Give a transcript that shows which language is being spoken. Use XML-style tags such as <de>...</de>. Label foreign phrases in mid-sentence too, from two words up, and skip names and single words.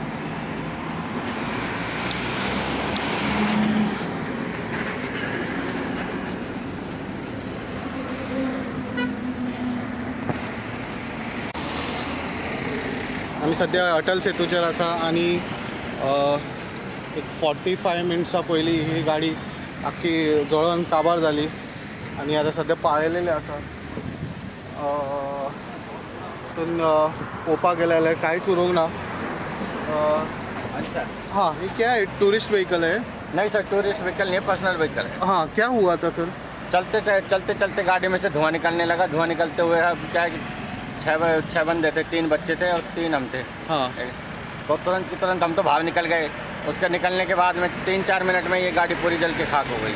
<kok>आम्ही सध्या अटल सेतूचेर आसा आणि एक 45 मिनट्सां पयलीं ही गाडी आख्खी जळोन काबार जाली आणि आता सध्या पाळलेले आसा. तितून पळोवपाक गेले जाल्यार कांयच उरूंक ना.</kok> <hi>हाँ, ये क्या है?</hi> <en>tourist vehicle</en> <hi>है? नहीं सर,</hi> <en>tourist vehicle</en> <hi>नहीं है,</hi> <en>personal vehicle</en> <hi>है. हाँ, क्या हुआ था सर? चलते चलते गाड़ी में से धुआं निकलने लगा. धुआं निकलते हुए क्या है, छः बंदे थे, 3 बच्चे थे और 3 हम थे. हाँ. तो तुरंत हम तो बाहर निकल गए. उसके निकलने के बाद में 3-4 मिनट में ये गाड़ी पूरी जल के खाक हो गई.</hi>